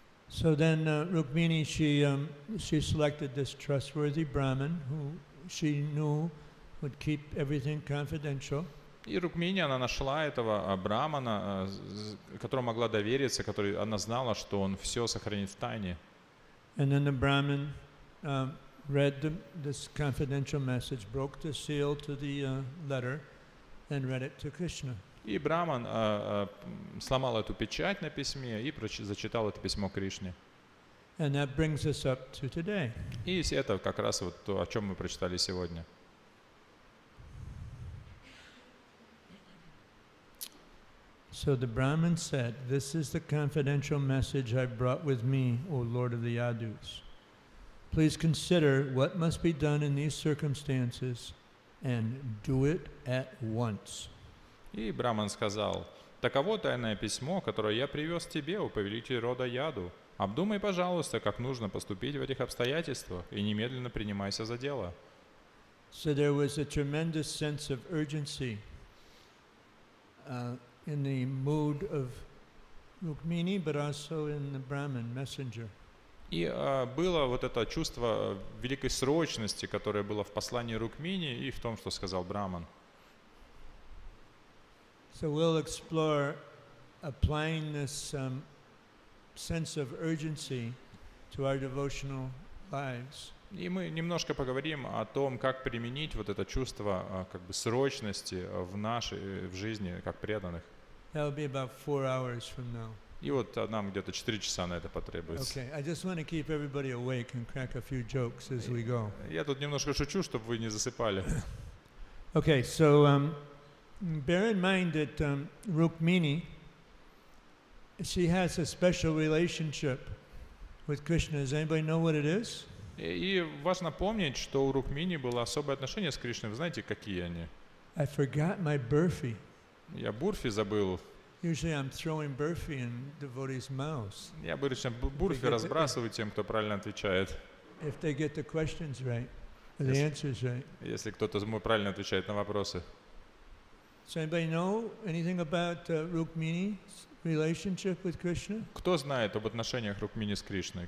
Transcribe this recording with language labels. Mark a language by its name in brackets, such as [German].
[English] So then Rukmini, she selected this trustworthy Brahmin who she knew would keep everything confidential. [Russian] И Рукмини, она нашла этого брамана, которому могла довериться, который она знала, что он все сохранит в тайне. [English] And then the Brahmin read this confidential message, broke the seal to the letter, and read it to Krishna. [Russian] И Браман сломал эту печать на письме и зачитал это письмо Кришне. [English] And that brings us up to today. [Russian] И это как раз вот то, о чем мы прочитали сегодня. [English] So the Brahmin said, "This is the confidential message I brought with me, O Lord of the Yadus. Please consider what must be done in these circumstances and do it at once." [Russian] И Браман сказал: «Таково тайное письмо, которое я привез тебе, о повелитель рода Яду. Обдумай, пожалуйста, как нужно поступить в этих обстоятельствах, и немедленно принимайся за дело». [English] So there was a tremendous sense of urgency in the mood of Rukmini, but also in the Brahmin messenger. [Russian] И было вот это чувство великой срочности, которое было в послании Рукмини и в том, что сказал Браман. [English] So we'll explore applying this sense of urgency to our devotional lives. [Russian] И мы немножко поговорим о том, как применить вот это чувство срочности в жизни как преданных. [English] That'll be about 4 hours from now. [Russian] И вот нам где-то 4 часа на это потребуется. [English] Okay, I just want to keep everybody awake and crack a few jokes as we go. [Russian] Я тут немножко шучу, чтобы вы не засыпали. [English] Okay, so bear in mind that Rukmini, she has a special relationship with Krishna. Does anybody know what it is? [Russian] И важно помнить, что у Рукмини было особое отношение с Кришной. Вы знаете, какие они? [English] I forgot my burfi. [Russian] Я бурфи забыл. [English] Usually I'm throwing burfi in devotees' mouths. [Russian] Я обычно бурфи разбрасываю тем, кто правильно отвечает. [English] If they get the questions right, or the answers right. [Russian] Если кто-то правильно отвечает на вопросы. [English] Does anybody know anything about Rukmini's relationship with Krishna? [Russian] Кто знает об отношениях Рукмини с Кришной?